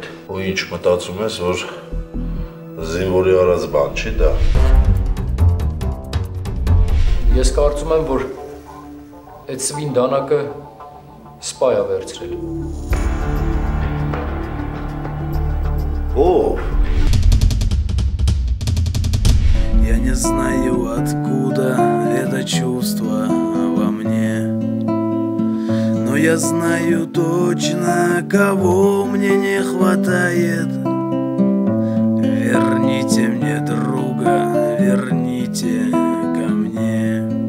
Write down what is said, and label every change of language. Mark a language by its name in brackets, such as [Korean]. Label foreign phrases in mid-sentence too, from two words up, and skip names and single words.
[Armenian] Ու ինչ մտածում ես, որ զինվորի արած բան չի դա։ Ես կարծում եմ, որ այդ սվին դանակը սպայ է վերցրել։ Ով։ [Russian] Я не знаю, откуда это чувство во мне, но я знаю точно, кого мне не хватает. Верните мне друга, верните ко мне.